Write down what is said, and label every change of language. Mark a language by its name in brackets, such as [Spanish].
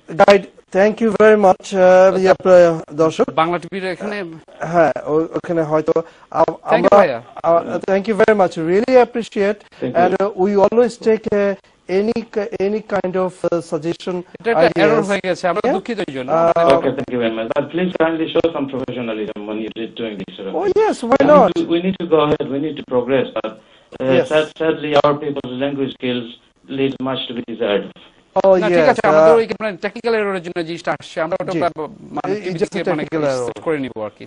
[English] গাইড। Thank you very much দর্শক। [Bangla] বাংলা টিভির এখানে, হ্যাঁ ওখানে হয়তো আমরা, [English] Thank you very much, really appreciate, and we always take any kind of suggestion. [Bangla] এটা এরর হয়ে গেছে, আমরা দুঃখিত এই জন্য। [English] Okay, thank you very much. But please kindly show some professionalism when you're doing this sort of thing. Oh yes, why not? We need to go ahead, we need to progress, but yes. Sadly our people's language skills leave much to be desired. Oh yes, [Bangla] ঠিক আছে, আমাদের ওই মানে technical এররের জন্য জিনিসটা আসছে, আমরা ওটা মানে সেট করে নিব আর কি।